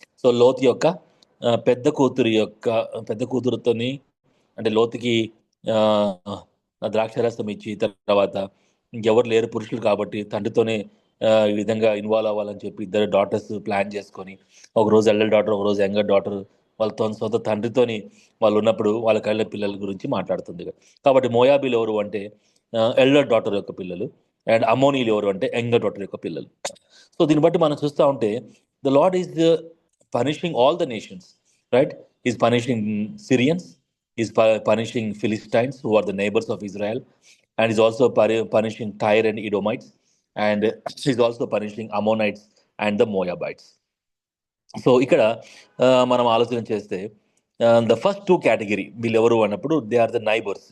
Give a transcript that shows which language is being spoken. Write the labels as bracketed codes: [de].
[te] So లోతు యొక్క పెద్ద కూతురుతోని, అంటే లోతుకి ద్రాక్షరసం ఇచ్చి, తర్వాత ఇంకెవరు లేరు పురుషులు కాబట్టి తండ్రితోనే ఈ విధంగా ఇన్వాల్వ్ అవ్వాలని చెప్పి ఇద్దరు డాటర్స్ ప్లాన్ చేసుకొని, ఒకరోజు ఎల్డర్ డాటర్, ఒకరోజు యంగర్ డాటర్ వాళ్ళతో సొంత తండ్రితోని వాళ్ళు ఉన్నప్పుడు వాళ్ళ కళ్ళ పిల్లల గురించి మాట్లాడుతుంది. కాబట్టి మోయాబీలు ఎవరు అంటే ఎల్డర్ డాటర్ యొక్క పిల్లలు, అండ్ అమోనీలు ఎవరు అంటే యంగర్ డాటర్ యొక్క పిల్లలు. [en] so [te] దీన్ని బట్టి మనం చూస్తూ ఉంటే [en] The Lord is punishing all the nations, right? Is punishing Syrians, is punishing Philistines who are the neighbors of Israel, and is also punishing Tyre and Edomites, and is also punishing Ammonites and the Moabites. [te] So ఇక్కడ మనం ఆలోచన చేస్తే [en] the first 2 category [te] వీళ్ళు ఎవరు అన్నప్పుడు [en] They are the neighbours.